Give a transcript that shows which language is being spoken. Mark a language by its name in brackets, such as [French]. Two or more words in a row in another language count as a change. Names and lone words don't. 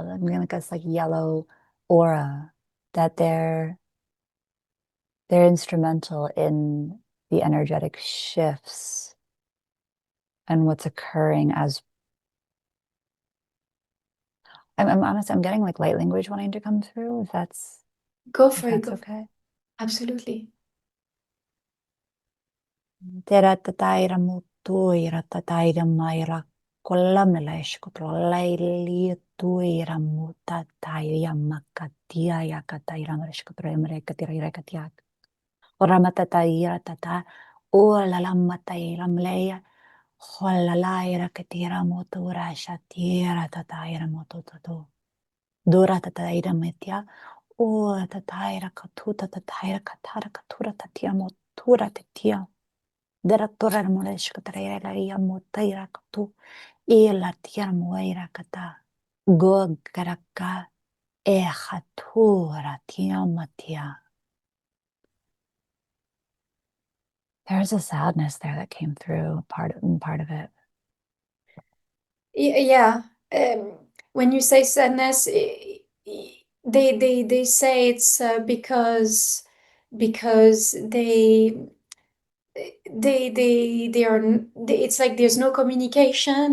[English] I'm getting like this like yellow aura that they're instrumental in the energetic shifts and what's occurring as I'm honest, I'm getting like light language wanting to come through, Go if for it, that's go for it. okay. Absolutely. Terataira mutuira tataira maira kolamela ishkotrolaili tuira mutataia makatia yakataira marishkotra marekatira irekatiak. Oramatataira tata ola lamataira mleya. Holalaira katira motura shatira tataira mototo. Dura tataira metia. O tataira katuta tataira katara katura tatia motura tatia. Direttora moleska traera ia motaira katu. Ela tiara moira kata. Go garaka. E hatura tia matia. There's a sadness there that came through part of it. Yeah. When you say sadness, they say it's because they are it's like there's no communication.